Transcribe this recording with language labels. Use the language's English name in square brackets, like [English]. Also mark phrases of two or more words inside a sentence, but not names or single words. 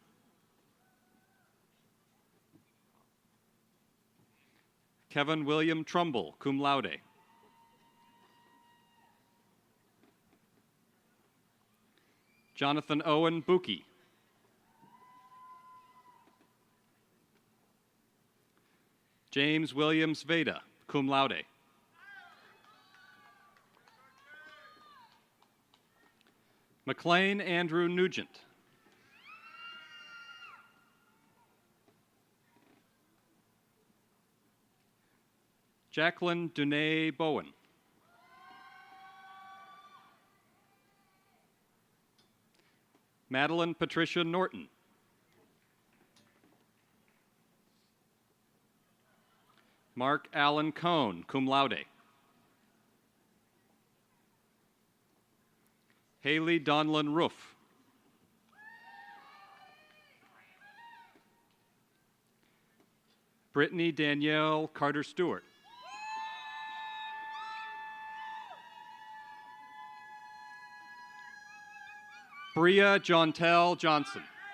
[English] Kevin William Trumbull, [Latin] cum laude. [English] Jonathan Owen Buki. James Williams Veda, [Latin] cum laude. [English] McLean Andrew Nugent. Jacqueline Dunay Bowen. Madeline Patricia Norton. Mark Allen Cohn, [Latin] cum laude. [English] Haley Donlin Roof. Brittany Danielle Carter Stewart. Bria Jontel Johnson.